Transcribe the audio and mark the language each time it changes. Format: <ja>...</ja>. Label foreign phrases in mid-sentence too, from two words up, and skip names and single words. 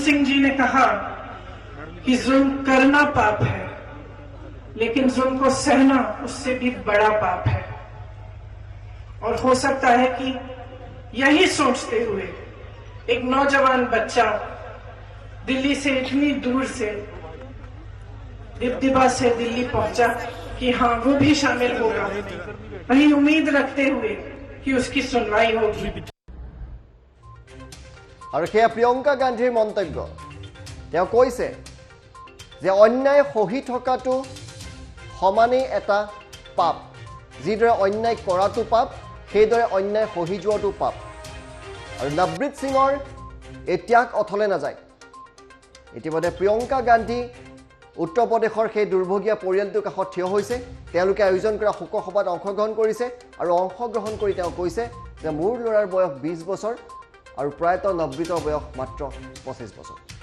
<hi>सिंह जी ने कहा कि जुल्म करना पाप है लेकिन जुल्म को सहना उससे भी बड़ा पाप है और हो सकता है कि यही सोचते हुए एक नौजवान बच्चा दिल्ली से इतनी दूर से दिबदिबा से दिल्ली पहुंचा कि हाँ वो भी शामिल होगा वही उम्मीद रखते हुए कि उसकी सुनवाई होगी</hi> <as>আৰু সেয়া প্ৰিয়ংকা গান্ধীৰ মন্তব্য তেওঁ কৈছে যে অন্যায় সহি থকাটো সমানেই এটা পাপ যিদৰে অন্যায় কৰাটো পাপ সেইদৰে অন্যায় সহি যোৱাটো পাপ আৰু নৱব্ৰীত সিঙৰ এই ত্যাগ অথলে নাযায় ইতিমধ্যে প্ৰিয়ংকা গান্ধী উত্তৰ প্ৰদেশৰ সেই দুৰ্ভগীয়া পৰিয়ালটোৰ কাষত থিয় হৈছে তেওঁলোকে আয়োজন কৰা শোকসভাত অংশগ্ৰহণ কৰিছে আৰু অংশগ্ৰহণ কৰি তেওঁ কৈছে যে মোৰ ল'ৰাৰ বয়স 20 বছৰ আৰু প্ৰায়তঃ নৱব্ৰীতৰ বয়স মাত্ৰ 25 বছৰ</as>